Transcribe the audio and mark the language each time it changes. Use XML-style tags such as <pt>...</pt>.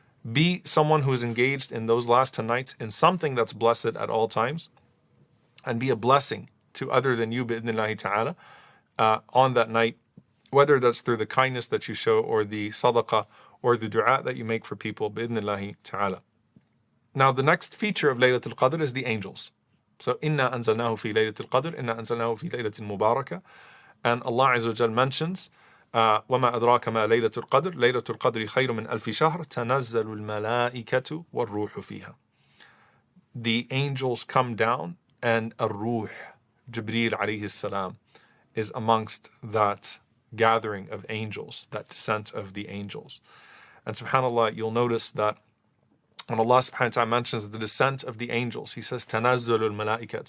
<en>Be someone who is engaged in those last 10 nights in something that's blessed at all times, and be a blessing to other than you, bi'idhnillahi ta'ala, on that night, whether that's through the kindness that you show, or the sadaqah, or the dua that you make for people, bi'idhnillahi ta'ala. Now the next feature of Laylatul Qadr is the angels. So,</en> <ar>إِنَّا أَنزَلْنَاهُ فِي لَيْلَةِ الْقَدْرِ إِنَّا أَنزَلْنَاهُ فِي لَيْلَةٍ مُبَارَكَةٍ.</ar> <en>And Allah Azza wa Jal mentions,</en> <ar>وَمَا أَدْرَاكَ مَا لَيْلَةُ الْقَدْرِ لَيْلَةُ الْقَدْرِ خَيْرٌ مِنْ أَلْفِ شَهْرٍ تَنَزَّلُ الْمَلَائِكَةُ وَالرُّوحُ فِيهَا.</ar> <en>The angels come down, and Ar-Ruh, Jibreel alayhi salam, is amongst that gathering of angels, that descent of the angels. And subhanAllah, you'll notice that when Allah subhanahu wa ta'ala mentions the descent of the angels, He says,</en> <ar>Tanazzalul malaika.</ar>